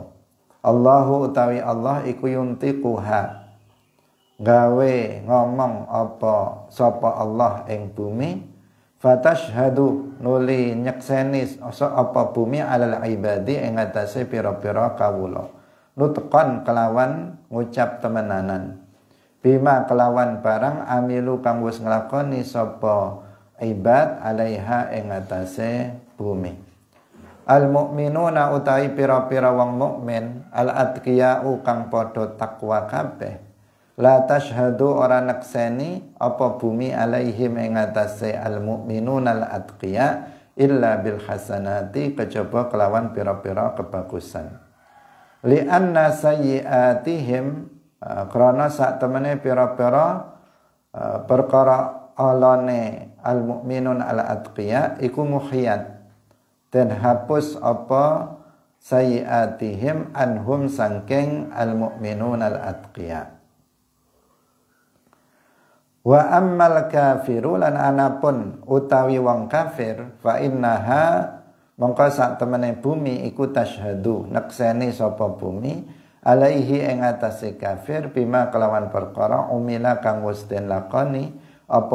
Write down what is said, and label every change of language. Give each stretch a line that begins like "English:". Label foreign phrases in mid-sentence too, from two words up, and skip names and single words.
Javanese: Allahu utawi Allah iku yuntiquha gawe ngomong apa sapa Allah ing bumi fatashhadu nuli nyekseni apa bumi
Arabic: على العباد
Javanese: ing atase pira-pira kawula nutqan kelawan ngucap temenanan bima kelawan barang amilu kang wis nglakoni sapa
Arabic: عباد عليها
Javanese: ing atase bumi.
Arabic: المؤمنون
Javanese: utawi pira-pira wong mukmin
Arabic: الأتقياء
Javanese: kang padha takwa kabeh
Arabic: لا تشهد
Javanese: ora nekseni apa bumi alaihim ing atase
Arabic: المؤمنون الأتقياء إلا بالحسنات
Javanese: kejaba kelawan pira-pira kebagusan
Arabic: لأن سيئاتهم
Javanese: krana sak temene pira-pira perkara alane
Arabic: المؤمنون الأتقياء
Javanese: iku muhiyat dan hapus apa
Arabic: سيئاتهم عنهم
Javanese: sangking
Arabic: المؤمنون الأتقياء. وأما الكافر
Javanese: lan anapun utawi wong kafir
Arabic: فإنها
Javanese: mongko sak temene bumi iku tasyhadu nekseni sapa bumi alaihi ing atase kafir bima kelawan perkara umila kang wis den lakoni apa